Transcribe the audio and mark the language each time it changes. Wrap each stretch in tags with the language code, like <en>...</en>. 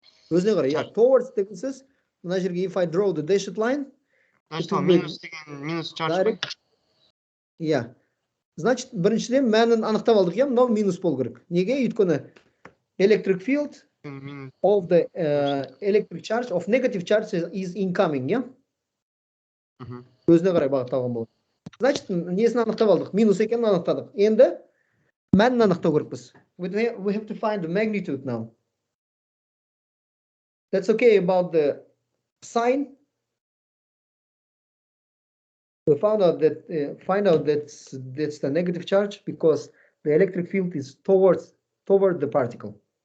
<kk>Өзіне қарай, yeah, towards деген сөз, мына жерге</kk> <en>if I draw the dashed line,</en> <kk>Значит, минус деген минус charge.</kk> <en>Yeah.</en> <kk>Значит, біріншіден мәнін анықтап алдық, я, мынау минус болу керек. Неге?</kk> <en>Өйткені electric field of the electric charge of negative charge is incoming, yeah?</en> <kk>Өзіне қарай бағытталған болады.</kk> <ru>Значит,</ru> <kk>несін анықтап алдық? Минус екенін анықтадық. Енді мәнін анықтау керекпіз.</kk> <en>We have to find the magnitude now. That's okay about the sign. We found out that that's the negative charge because the electric field is toward the particle.</en>